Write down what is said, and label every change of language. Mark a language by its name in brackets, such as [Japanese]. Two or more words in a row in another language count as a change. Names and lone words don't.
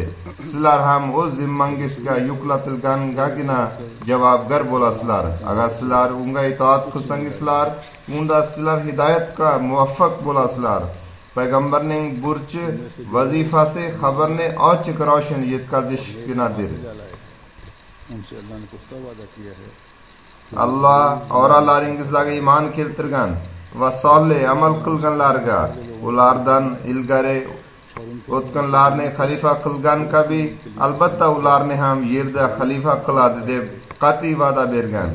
[Uzbek] Sizlar ham o'z zimmangizga yuklatilgangagina javobgar bo'lasizlar. Agar sizlar unga itoat qilsangizlar unda sizlar hidoyatga muvaffaq bo'lasizlar. Payg'ambarning burchi vazifasi xabarni ochiq ro'shan yetkazishginadir. [Hindi] उनसे अल्लाह ने पुख्ता वादा किया है [Uzbek] Allah oralaringizdagi iymon keltirgan va solih amal qilganlarga ulardan ilgari o'tganlarni xalifa qilgan kabi albatta ularni ham yerda xalifa qiladi deb qat'iy va'da bergan.